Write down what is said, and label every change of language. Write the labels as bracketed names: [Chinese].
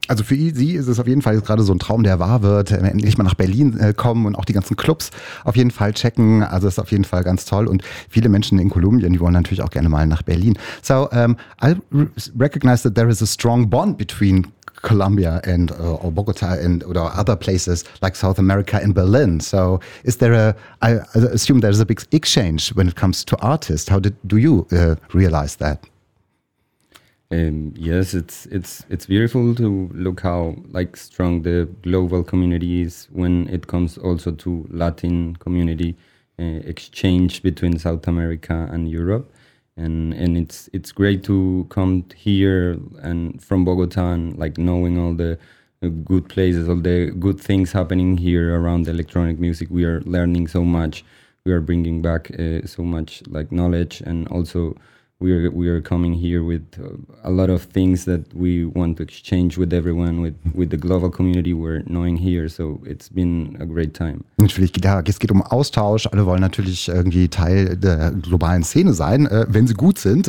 [German] Also für sie ist es auf jeden Fall gerade so ein Traum, der wahr wird, endlich mal nach Berlin kommen und auch die ganzen Clubs auf jeden Fall checken. Also ist auf jeden Fall ganz toll. Und viele Menschen in Kolumbien, die wollen natürlich auch gerne mal nach Berlin. [English] So I recognize that there is a strong bond between Colombia and or Bogota and or other places like South America and Berlin. So is there a, I assume there's a big exchange when it comes to artists. How do you realize that? Yes, it's beautiful to look how like strong the global community is when it comes also to Latin community exchange between South America and Europe, and it's great to come here and from Bogota and like knowing all the good places, all the good things happening here around electronic music. We are learning so much. We are bringing back so much like knowledge, and also We are coming here with a lot of things that we want to exchange with everyone, with the global community we're knowing here. So it's been a great time. [German] Natürlich, ja, es geht um Austausch. Alle wollen natürlich irgendwie Teil der globalen Szene sein, wenn sie gut sind.